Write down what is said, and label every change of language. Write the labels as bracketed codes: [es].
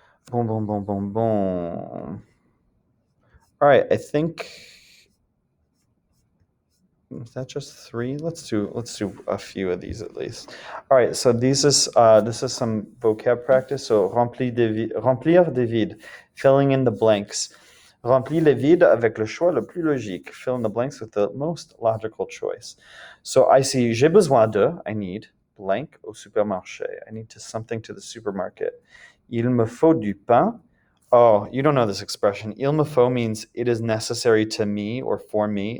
[fr] Bon. [en] All right, I think, is that just 3? Let's do a few of these at least. All right, so this is some vocab practice. So [fr] remplir des vides, [en] filling in the blanks. [fr] Remplis les vides avec le choix le plus logique. [en] Fill in the blanks with the most logical choice. So I see [fr] j'ai besoin de, [en] I need, blank au supermarché. I need something to the supermarket. [fr] Il me faut du pain. [en] Oh, you don't know this expression. [fr] Il me faut [en] means it is necessary to me or for me.